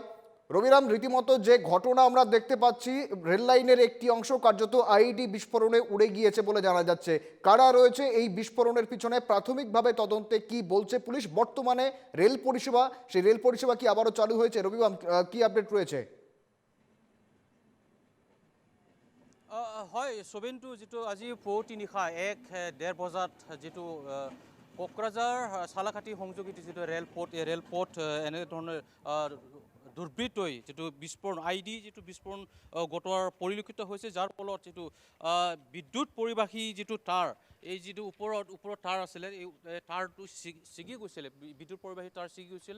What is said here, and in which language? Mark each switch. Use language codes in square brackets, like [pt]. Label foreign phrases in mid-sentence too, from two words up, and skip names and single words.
[bn] রবিরাম, রীতিমতো যে ঘটনা আমরা দেখতে পাচ্ছি, রেল লাইনের একটি অংশ কার্যত আইডি বিস্ফোরণে উড়ে গিয়েছে বলে জানা যাচ্ছে। কারা রয়েছে এই বিস্ফোরণের পিছনে, প্রাথমিকভাবে তদন্তে কি বলছে পুলিশ? বর্তমানে রেল পরিষেবা, সেই রেল পরিষেবা কি আবারও চালু হয়েছে? রবিরাম, কি আপডেট রয়েছে? [as] হয় সবেনটো যিটো আজি পুৱতি নিশা 1:30 বজাত যিটো কোকৰাঝাৰ চালাকাটি সংযোগী যিটো ৰেলপথ এনেধৰণৰ দুৰ্বৃত্তই যিটো বিস্ফোৰণ আইডি যিটো বিস্ফোৰণ ঘটোৱাৰ পৰিলক্ষিত হৈছে, যাৰ ফলত যিটো বিদ্যুৎ পৰিবাহী যিটো তাঁৰ, এই যিটো ওপৰত তাঁৰ আছিলে, এই তাঁৰটো ছিগি গৈছিলে, বিদ্যুৎ পৰিবাহী তাঁৰ ছিগি গৈছিলে।